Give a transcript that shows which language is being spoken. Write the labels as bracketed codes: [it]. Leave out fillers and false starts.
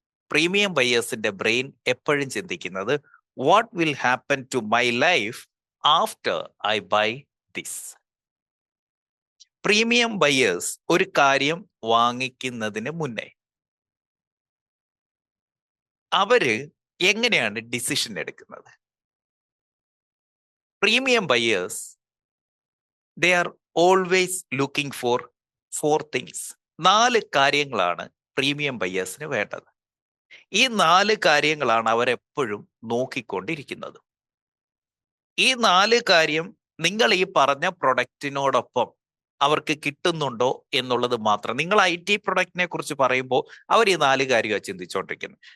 [ml] Premium ബയേഴ്സിന്റെ brain എപ്പോഴും ചിന്തിക്കുന്നത് [en] What will happen to my life after I buy this. [ml] Premium buyers ഒരു കാര്യം വാങ്ങിക്കുന്നതിന് മുന്നേ അവര് എങ്ങനെയാണ് ഡിസിഷൻ എടുക്കുന്നത്? [en] Premium buyers they are always looking for 4 things. [ml] 4 കാര്യങ്ങളാണ് പ്രീമിയം ബയേഴ്സിന് വേണ്ടത്. ഈ 4 കാര്യങ്ങളാണ് അവരെപ്പോഴും നോക്കിക്കൊണ്ടിരിക്കുന്നത്. ഈ 4 കാര്യം നിങ്ങൾ ഈ പറഞ്ഞ പ്രൊഡക്റ്റിനോടൊപ്പം അവർക്ക് കിട്ടുന്നുണ്ടോ എന്നുള്ളത് മാത്രം. നിങ്ങൾ IT പ്രൊഡക്റ്റിനെ കുറിച്ച് പറയുമ്പോൾ അവർ ഈ 4 കാര്യമാണ് ചിന്തിച്ചുകൊണ്ടിരിക്കുന്നത്.